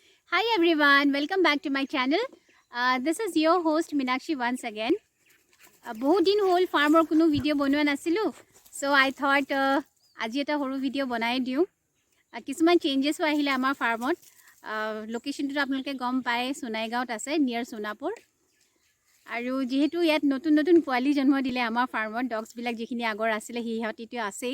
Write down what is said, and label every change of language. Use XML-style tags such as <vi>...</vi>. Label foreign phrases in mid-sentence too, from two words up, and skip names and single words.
<en>Hi everyone, welcome back to my channel. This is your host Meenakshi once again.</en> <as>বহুত দিন হ'ল ফাৰ্মৰ কোনো ভিডিঅ' বনোৱা নাছিলো,</as> <en>so I thought</en> <as>আজি এটা হৰু ভিডিও বনাই দিও। কিছুমান চেঞ্জেস আহিলে আমাৰ ফাৰ্মত। লোকেশনটো আপোনালোকে গম পায়, সোনাইগাঁৱত আছে নিয়াৰ সোনাপুৰ। আৰু যেহেতু ইয়াত নতুন নতুন পোৱালি জন্ম দিলে আমাৰ ফাৰ্মত, ডগছ বিলাক যিখিনি আগৰ আছিল হিহঁতিটো আছেই।</as>